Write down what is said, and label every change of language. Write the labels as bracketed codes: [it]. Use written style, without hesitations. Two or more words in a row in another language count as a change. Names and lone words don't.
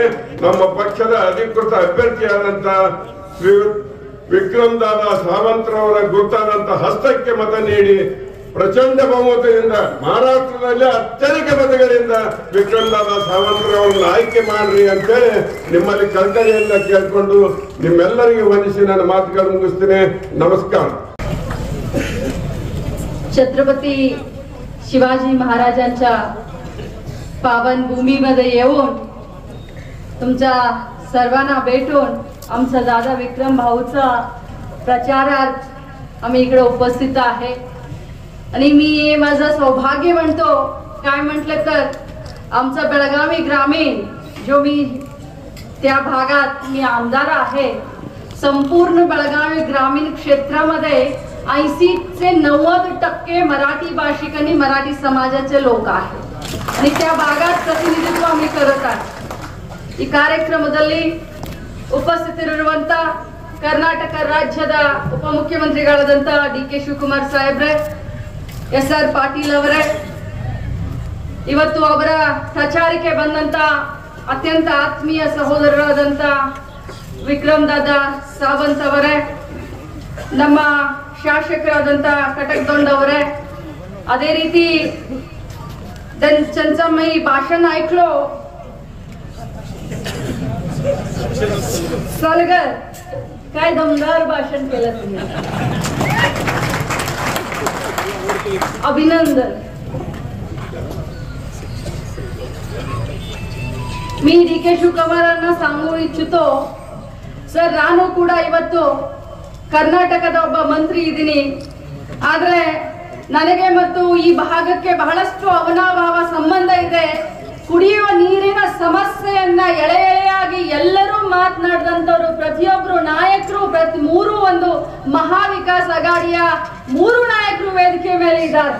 [kn] ನಮ್ಮ ಪಕ್ಷದ ಅಧಿಕೃತ ಅಭ್ಯರ್ಥಿಯಾದಂತ ಶ್ರೀ ವಿಕ್ರಮ್ ದಾದಾ ಸಾವಂತರವರ ಗುರುತಾದಂತ ಹಸ್ತಕ್ಕೆ ಮತ ನೀಡಿ ಪ್ರಚಂಡ ಬಹುಮತದಿಂದ ಮಹಾರಾಷ್ಟ್ರದಲ್ಲಿ ಅತ್ಯಧಿಕ ಮತಗಳಿಂದ ವಿಕ್ರಮ್ ದಾದಾ ಸಾವಂತರವರನ್ನು ಆಯ್ಕೆ ಮಾಡ್ರಿ ಅಂತೇಳಿ ನಿಮ್ಮಲ್ಲಿ ಕಳಕಳಿಯಿಂದ ಕೇಳ್ಕೊಂಡು ನಿಮ್ಮೆಲ್ಲರಿಗೆ ವಂದಿಸಿ ನನ್ನ ಮಾತುಗಳನ್ನು ಮುಗಿಸ್ತೇನೆ। [mr] नमस्कार। छत्रपती शिवाजी महाराजांच्या पावन भूमीमध्ये येऊन तुमच्या सर्वांना भेटून आमचा दादा विक्रम भाऊचा प्रचारार्थ आम्ही इकडे उपस्थित आहे। आणि मी हे माझं सौभाग्य म्हणतो, काय म्हटलं तर आमचा बेळगावी ग्रामीण जो मी त्या भागात मी आमदार आहे, संपूर्ण बेळगावी ग्रामीण क्षेत्रामध्ये 80 ते 90% मराठी भाषिक आणि मराठी समाजाचे लोक आहेत आणि त्या भागात प्रतिनिधित्व आम्ही करत आहे। [kn] ಈ ಕಾರ್ಯಕ್ರಮದಲ್ಲಿ ಉಪಸ್ಥಿತರಿರುವಂತ ಕರ್ನಾಟಕ ರಾಜ್ಯದ ಉಪಮುಖ್ಯಮಂತ್ರಿಗಳಾದಂತ ಡಿ ಕೆ ಶಿವಕುಮಾರ್ ಸಾಹೇಬ್ರೆ, SR ಪಾಟೀಲ್ ಅವರೇ, ಇವತ್ತು ಅವರ ಪ್ರಚಾರಕ್ಕೆ ಬಂದಂತ ಅತ್ಯಂತ ಆತ್ಮೀಯ ಸಹೋದರರಾದಂತ ವಿಕ್ರಮ್ ದಾದಾ ಸಾವಂತ್ ಅವರೇ, ನಮ್ಮ ಶಾಸಕರಾದಂತ ಕಟಕ್ದೊಂಡ್ ಅವರೇ, ಅದೇ ರೀತಿ [mr] त्यांचा मी भाषण ऐकलो. सलगर काय दमदार भाषण केलं तुम्ही, अभिनंदन. मी ಡಿ ಕೆ ಶಿವಕುಮಾರನ್ನ सांगू इच्छितो [kn] ಸರ್, ನಾನು ಕೂಡ ಇವತ್ತು ಕರ್ನಾಟಕದ ಒಬ್ಬ ಮಂತ್ರಿ ಇದ್ದೀನಿ. ಆದ್ರೆ ನನಗೆ ಮತ್ತು ಈ ಭಾಗಕ್ಕೆ ಬಹಳಷ್ಟು ಅವನಾಭಾವ ಸಂಬಂಧ ಇದೆ. ಕುಡಿಯುವ ನೀರಿನ ಸಮಸ್ಯೆಯನ್ನ ಎಳೆ ಎಳೆಯಾಗಿ ಎಲ್ಲರೂ ಮಾತನಾಡಿದಂತವರು, ಪ್ರತಿಯೊಬ್ಬರು ನಾಯಕರು, ಮೂರು ಒಂದು ಮಹಾ ವಿಕಾಸ್ ಅಗಾಡಿಯ 3 ನಾಯಕರು ವೇದಿಕೆ ಮೇಲೆ ಇದ್ದಾರೆ.